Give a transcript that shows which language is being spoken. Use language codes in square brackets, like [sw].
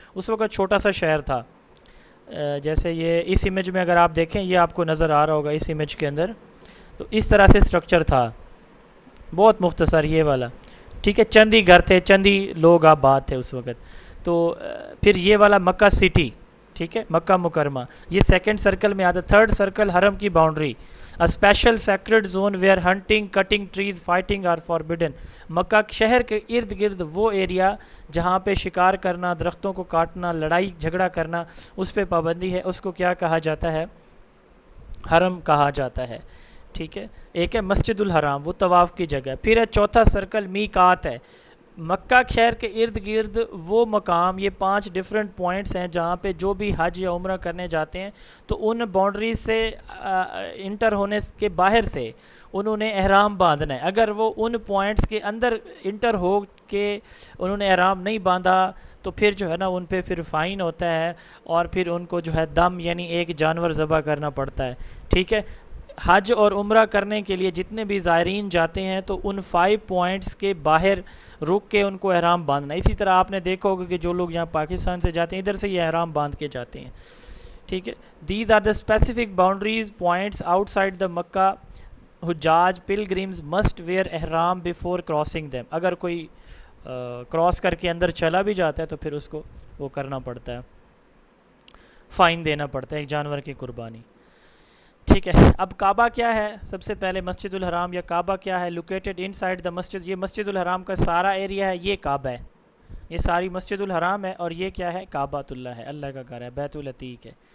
[ur] اس وقت چھوٹا سا شہر تھا. جیسے یہ اس امیج میں اگر آپ دیکھیں، یہ آپ کو نظر آ رہا ہوگا اس امیج کے اندر. تو اس طرح سے سٹرکچر تھا، بہت مختصر یہ والا. ٹھیک ہے، چندی گھر تھے، چندی لوگ آباد تھے اس وقت. تو پھر یہ والا مکہ سٹی، ٹھیک ہے، مکہ مکرمہ، یہ سیکنڈ سرکل میں آتا. تھرڈ سرکل حرم کی boundary, [en] a special sacred zone where hunting, cutting trees, fighting are forbidden. [ur] مکہ شہر کے ارد گرد وہ ایریا جہاں پہ شکار کرنا، درختوں کو کاٹنا، لڑائی جھگڑا کرنا، اس پہ پابندی ہے. اس کو کیا کہا جاتا ہے؟ حرم کہا جاتا ہے. ٹھیک ہے. ایک ہے مسجد الحرام، وہ طواف کی جگہ. پھر ہے چوتھا سرکل میقات ہے. مکہ شہر کے ارد گرد وہ مقام، یہ 5 ڈیفرنٹ پوائنٹس ہیں جہاں پہ جو بھی حج یا عمرہ کرنے جاتے ہیں تو ان باؤنڈریز سے انٹر ہونے کے باہر سے انہوں نے احرام باندھنا ہے. اگر وہ ان پوائنٹس کے اندر انٹر ہو کے انہوں نے احرام نہیں باندھا تو پھر جو ہے نا ان پہ پھر فائن ہوتا ہے اور پھر ان کو جو ہے دم یعنی ایک جانور ذبح کرنا پڑتا ہے. ٹھیک ہے. حج اور عمرہ کرنے کے لیے جتنے بھی زائرین جاتے ہیں تو ان 5 پوائنٹس کے باہر رک کے ان کو احرام باندھنا. اسی طرح آپ نے دیکھا ہوگا کہ جو لوگ یہاں پاکستان سے جاتے ہیں ادھر سے یہ احرام باندھ کے جاتے ہیں. ٹھیک ہے. [en] These are the specific boundaries points outside the Mecca حجاج pilgrims must wear احرام before crossing them. [ur] اگر کوئی کراس کر کے اندر چلا بھی جاتا ہے تو پھر اس کو وہ کرنا پڑتا ہے، فائن دینا پڑتا ہے، ایک جانور کی قربانی. ٹھیک ہے. اب کعبہ کیا ہے؟ سب سے پہلے مسجد الحرام یا کعبہ کیا ہے؟ [en] Located inside the مسجد. [ur] یہ مسجد الحرام کا سارا ایریا ہے، یہ کعبہ ہے، یہ ساری مسجد الحرام ہے. اور یہ کیا ہے؟ کعبۃ اللہ ہے، اللہ کا گھر ہے، بیت العتیق ہے.